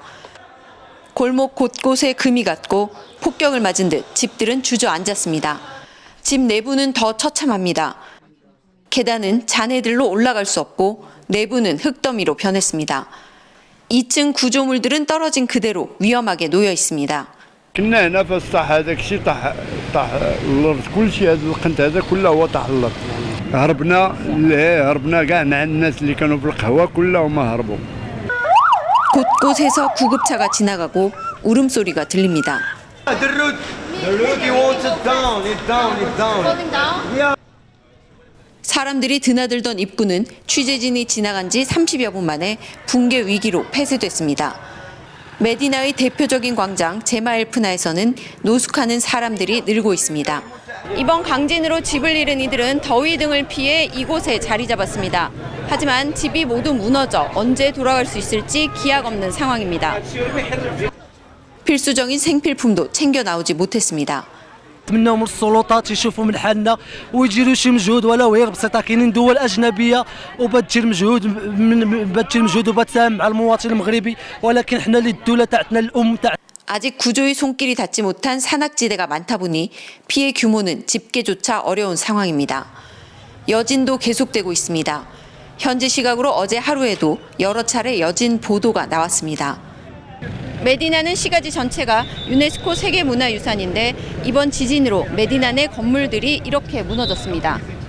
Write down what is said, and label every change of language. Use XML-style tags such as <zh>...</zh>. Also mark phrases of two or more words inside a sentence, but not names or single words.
<ko>골목 곳곳에 금이 갔고 폭격을 맞은 듯 집들은 주저앉았습니다. 집 내부는 더 처참합니다. 계단은 잔해들로 올라갈 수 없고 내부는 흙더미로 변했습니다. 2층 구조물들은 떨어진 그대로 위험하게 놓여 있습니다.</ko> <ar>كنا هنا في السطح هذاك الشيء طاح الارض كل شيء هذا القنت هذا كله هو طاح الارض هربنا كاع مع الناس اللي كانوا في القهوه كلهم هربوا.</ar> <ko>곳곳에서 구급차가 지나가고 울음소리가 들립니다. 사람들이 드나들던 입구는 취재진이 지나간 지 30여 분 만에 붕괴 위기로 폐쇄됐습니다. 메디나의 대표적인 광장 제마엘프나에서는 노숙하는 사람들이 늘고 있습니다. 이번 강진으로 집을 잃은 이들은 더위 등을 피해 이곳에 자리 잡았습니다. 하지만 집이 모두 무너져 언제 돌아갈 수 있을지 기약 없는 상황입니다. 필수적인 생필품도 챙겨 나오지 못했습니다.</ko> <ar>نتمنوا من السلطات يشوفوا من حالنا ويديروا شي مجهود ولو غير بسيطه. كاينين دول اجنبيه وبتدير مجهود وبتساهم مع المواطن المغربي ولكن حنا اللي الدوله تاعتنا الام تاع</ar> <ko>아직 구조의 손길이 닿지 못한 산악지대가 많다 보니 피해 규모는 집계조차 어려운 상황입니다. 여진도 계속되고 있습니다. 현지 시각으로 어제 하루에도 여러 차례 여진 보도가 나왔습니다. 메디나는 시가지 전체가 유네스코 세계문화유산인데 이번 지진으로 메디나 내 건물들이 이렇게 무너졌습니다.</ko>